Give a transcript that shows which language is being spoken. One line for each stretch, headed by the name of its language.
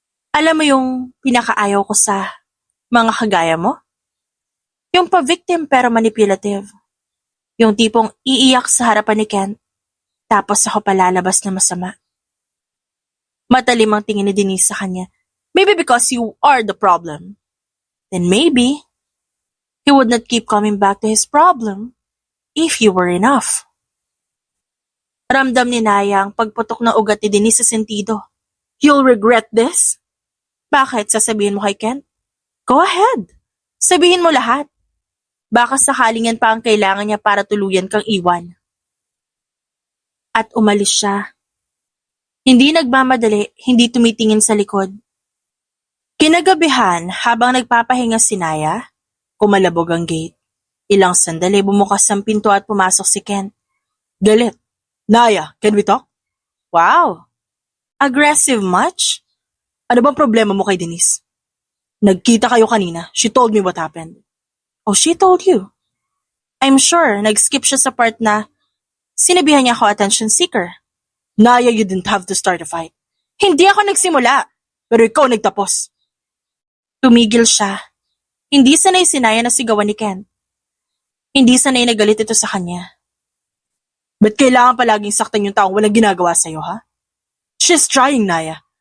Filipino: Alam mo yung pinakaayaw ko sa mga kagaya mo? Yung pa-victim pero manipulative. Yung tipong iiyak sa harapan ni Ken, tapos ako palalabas na masama. Matalim ang tingin ni Denise sa kanya.
English: Maybe because you are the problem. Then maybe, he would not keep coming back to his problem if you were enough.
Filipino: Ramdam ni Naya ang pagputok ng ugat ni Denise sa sentido.
English: You'll regret this?
Filipino: Bakit? Sasabihin mo kay Ken? Go ahead. Sabihin mo lahat. Baka sakaling yan pa ang kailangan niya para tuluyan kang iwan. At umalis siya. Hindi nagmamadali, hindi tumitingin sa likod. Kinagabihan, habang nagpapahinga si Naya, kumalabog ang gate. Ilang sandali bumukas ang pinto at pumasok si Ken. Galit.
English: Naya, can we talk? Wow. Aggressive much?
Filipino: Ano bang problema mo kay Denise? Nagkita kayo kanina.
English: She told me what happened. Oh, she told you. I'm sure
Filipino: nag-skip siya sa part na sinabihan niya ako attention seeker.
English: Naya, you didn't have to start a fight.
Filipino: Hindi ako nagsimula, pero ikaw nagtapos. Tumigil siya. Hindi sanay si Naya na sigawan ni Ken. Hindi sanay na galit ito sa kanya. Ba't kailangan palaging saktan yung taong walang ginagawa sa'yo, ha?
English: She's trying, Naya.